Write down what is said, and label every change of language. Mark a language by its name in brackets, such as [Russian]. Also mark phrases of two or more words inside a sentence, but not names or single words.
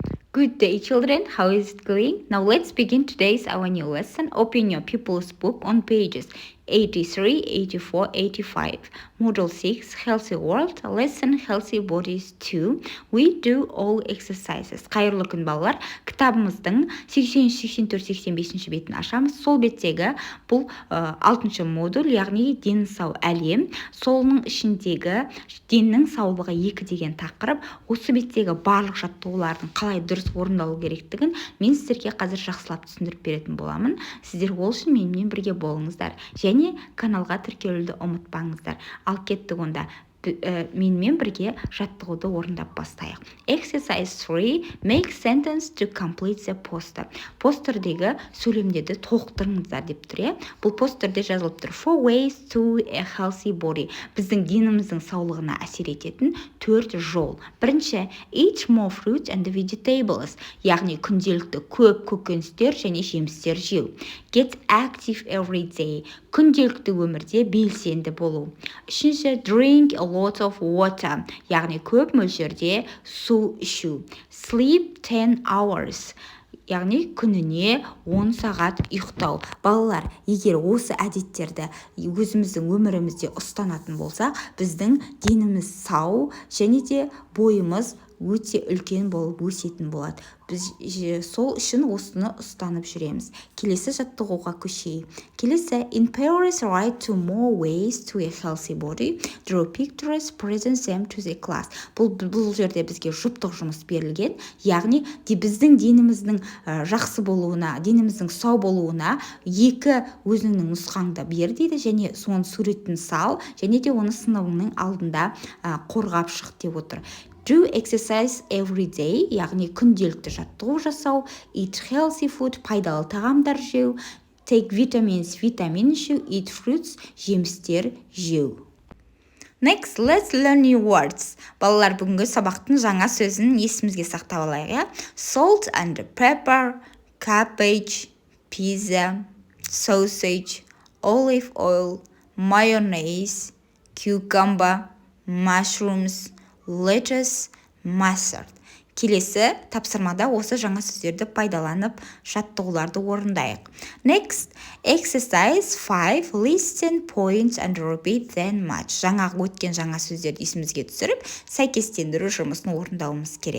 [English] Good day, children. How is it going? Now let's begin today's our new lesson. Open your pupils book on pages 83, 84, 85. Module 6, Healthy World. Lesson Healthy Bodies 2. We do all exercises. [Kazakh] Қайырлы күн балалар. Кітабымыздың 83-84-85 бетін ашамыз. Сол беттегі бұл 6-шы модуль, яғни дені сау әлем. Солының ішіндегі деннің саулығы 2 деген тақырып. Осы беттегі барлық жаттығулардың қалай дұрыс орындалу керектігін мен сіздерге қазір жақсылап түсіндіріп беретін боламын. Сіздер ол үшін менімен бірге болыңыздар. Және каналға тіркелуді ұмытпаңыздар. Ал кеттік онда менімен бірге жаттығуды орындап бастайық. [English] Exercise 3. Make sentence to complete the poster. [Kazakh] Постердегі сөйлемдерді толықтырыңыздар деп тұр. Бұл постерде жазылып тұр. [English] 4 ways to a healthy body. [Kazakh] Біздің деніміздің саулығына әсер ететін 4 жол. Бірінші, [English] eat more fruits and vegetables. [Kazakh] Яғни күнделікті көп көкөністер және жемістер жеу. [English] Get active every day. [Kazakh] Күнделікті өмірде белсенді болу. Үшінші, drink a lot of water. Яғни көп мөлшерде су ішу. Sleep 10 hours. Яғни күніне 10 сағат ұйықтау. Балалар, егер осы әдеттерді өзіміздің өмірімізде ұстанатын болсақ, біздің деніміз сау және де бойымыз өте үлкен болып өсетін болады. Біз сол үшін осыны ұстанып жүреміз. Келесі жаттығуға көшейік. Келесі, [English] in Paris write 2 more ways to a healthy body. Draw pictures, present them to the class. [Kazakh] Бұл жерде бізге жұптық жұмыс берілген. Яғни біздің деніміздің жақсы болуына, деніміздің сау болуына 2 өзіңнің нұсқаңда бер дейді, және соның суретін сал, және де оны сыныбыңның алдында қорғап шық деп отыр. [English] Do exercise every day, [Kazakh] яғни күнделікті жаттығу жасау. [English] Eat healthy food, [Kazakh] пайдалы тағамдар жеу. [English] Take vitamins, [Kazakh] витамин ішу. [English] Eat fruits, [Kazakh] жемістер жеу. [English] Next, let's learn new words. [Kazakh] Балалар, бүгінгі сабақтың жаңа сөзін есімізге сақтап алайық. [English] Salt and pepper, cabbage, pizza, sausage, olive oil, mayonnaise, cucumber, mushrooms, lettuce, mustard. [Kazakh] Келесі тапсырмада осы жаңа сөздерді пайдаланып жаттығуларды орындайық. [English] Next, exercise 5. Listen, point and repeat then match. [Kazakh] Жаңағы өткен жаңа сөздерді есімізге түсіріп, сәйкестендіру жұмысын орындауымыз керек.